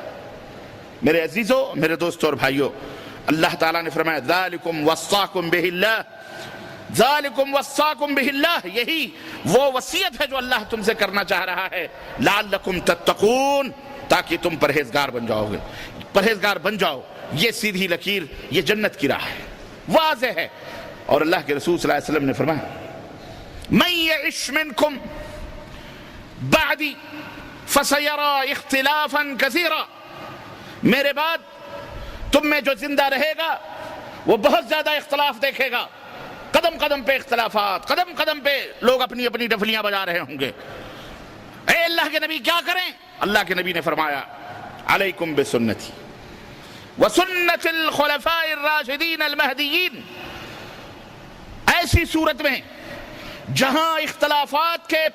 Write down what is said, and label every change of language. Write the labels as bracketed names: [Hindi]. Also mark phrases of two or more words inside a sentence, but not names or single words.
[Urdu] میرے عزیزوں، میرے دوستوں اور بھائیوں، اللہ تعالیٰ نے فرمایا [Arabic] ذالکم وصاکم بہ اللہ، ذالکم وصاکم بہ اللہ، [Urdu] یہی وہ وصیت ہے جو اللہ تم سے کرنا چاہ رہا ہے، [Arabic] لعلکم تتقون، [Urdu] تاکہ تم پرہیزگار بن جاؤ۔ یہ سیدھی لکیر، یہ جنت کی راہ ہے، واضح ہے۔ اور اللہ کے رسول [Arabic] صلی اللہ علیہ وسلم [Urdu] نے فرمایا [Arabic] من یعش منکم بعدی فسیرى اختلافا کثیرا، [Urdu] میرے بعد تم میں جو زندہ رہے گا وہ بہت زیادہ اختلاف دیکھے گا، قدم قدم پہ اختلافات، قدم قدم پہ لوگ اپنی اپنی ڈفلیاں بجا رہے ہوں گے۔ اے اللہ کے نبی کیا کریں؟ اللہ کے نبی نے فرمایا [Arabic] علیکم بسنتی وسنت الخلفاء الراشدین المہدیین، [Urdu] ایسی صورت میں جہاں اختلافات کے